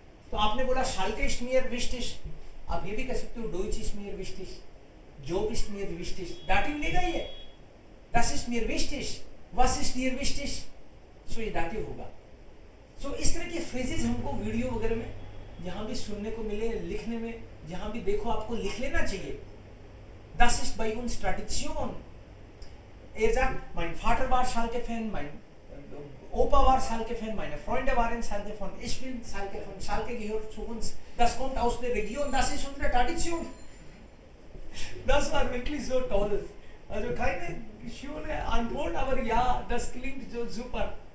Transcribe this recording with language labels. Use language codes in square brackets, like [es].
[hi] तो आपने बोला [de] Schalke ist mir wichtig, [hi] आप ये भी कह सकते हो [de] Deutsch ist mir wichtig, Job ist mir wichtig, [hi] दाटिव लेगा ये, [de] das ist mir wichtig, was ist dir wichtig, [hi] सो ये दाटिव होगा। सो इस तरह के फ्रेजेस हमको वीडियो वगैरह में जहाँ भी सुनने को मिले, लिखने में जहाँ भी देखो आपको लिख लेना चाहिए। [de] Das ist bei uns Tradition। Er sagt, mein Vater war Schalke-Fan, mein Opa war Schalke-Fan, meine Freunde waren Schalke-Fan, ich bin Schalke-Fan, Schalke gehört zu uns, das kommt aus der Region, das ist unsere Tradition। Das war wirklich so toll। Also keine schöne Antwort, aber ja, das klingt so super।